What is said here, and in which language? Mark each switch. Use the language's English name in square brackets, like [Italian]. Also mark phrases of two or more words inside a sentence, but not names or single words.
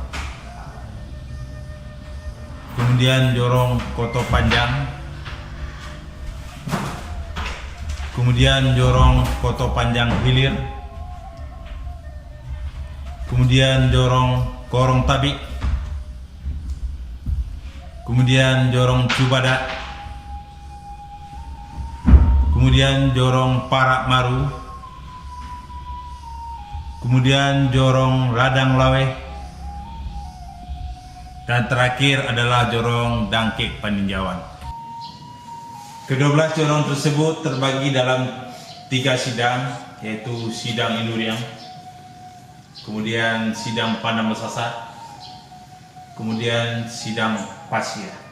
[Indonesian] kemudian jorong Koto Panjang, kemudian jorong Koto Panjang Hilir, kemudian jorong Korong Tabik, kemudian jorong Cubadak, kemudian jorong Parak Maru, kemudian jorong Ladang Laweh, dan terakhir adalah jorong Dangkek Paninjauan. Ke-12 jorong tersebut terbagi dalam 3 sidang, yaitu sidang Induriang, kemudian sidang Padang Mesasa, kemudian sidang Pasia.